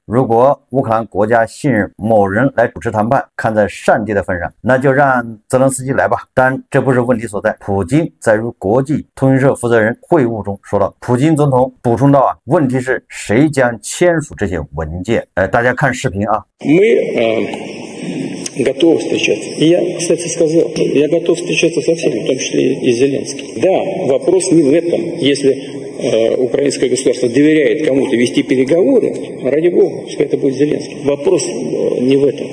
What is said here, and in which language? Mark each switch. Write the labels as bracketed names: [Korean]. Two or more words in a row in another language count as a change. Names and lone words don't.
[Chinese] 如果乌克兰国家信任某人来主持谈判，看在上帝的份上，那就让泽连斯基来吧。但这不是问题所在。普京在与国际通讯社负责人会晤中说道。普京总统补充道啊，问题是谁将签署这些文件。大家看视频啊。 [Russian] Мы готовы встречаться. И я, кстати, сказал, я готов встречаться со всеми, в том числе и Зеленским. Да, вопрос не в этом. Если украинское государство доверяет кому-то вести переговоры, ради бога, пускай это будет Зеленский. Вопрос не в этом.